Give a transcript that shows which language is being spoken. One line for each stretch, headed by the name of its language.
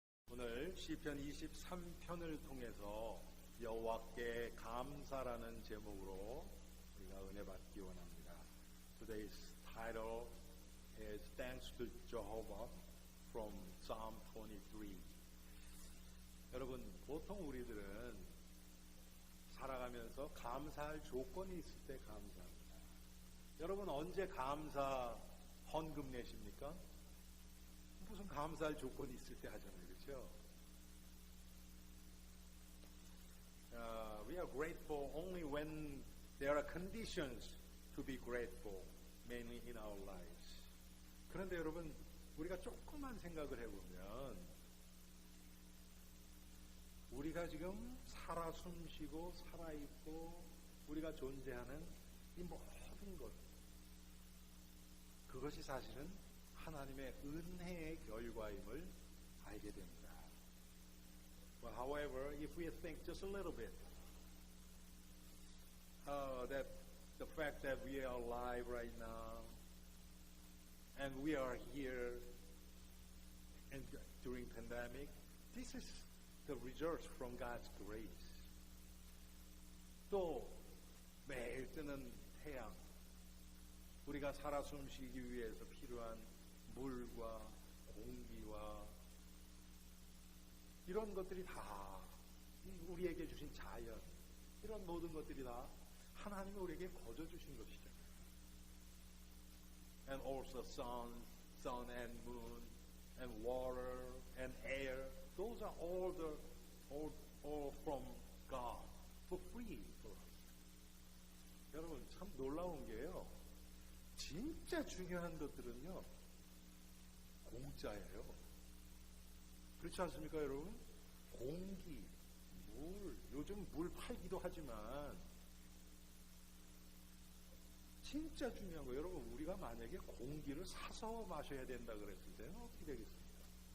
Korean: 오늘 시편 23편을 통해서 여호와께 감사라는 제목으로 우리가 은혜 받기 원합니다.
English: Today's title is Thanks to Jehovah from Psalm 23.
Korean: 여러분, 보통 우리들은 살아가면서 감사할 조건이 있을 때 감사합니다. 여러분, 언제 감사 헌금 내십니까? 무슨 감사할 조건이 있을 때 하잖아요. 그렇죠?
English: We are grateful only when there are conditions to be grateful, mainly in our lives.
Korean: 그런데 여러분, 우리가 조금만 생각을 해보면 우리가 지금 살아 숨쉬고 살아있고 우리가 존재하는 이 모든 것, 그것이 사실은 하나님의 은혜의 결과임을 알게 됩니다.
English: But however, if we think just a little bit, that the fact that we are alive right now, and we are here, and during pandemic, this is the result from God's grace.
Korean: 또 매일 뜨는 태양, 우리가 살아 숨쉬기 위해서 필요한 물과 공기와 이런 것들이 다 우리에게 주신 자연, 이런 모든 것들이 다 하나님이 우리에게 거저 주신 것이죠.
English: And also sun and moon and water and air, those are all from God for free for us.
Korean: 여러분, 참 놀라운 게요, 진짜 중요한 것들은요 공짜예요. 그렇지 않습니까, 여러분? 공기, 물, 요즘 물 팔기도 하지만 진짜 중요한 거, 여러분, 우리가 만약에 공기를 사서 마셔야 된다 그랬을 때는 어떻게 되겠습니까?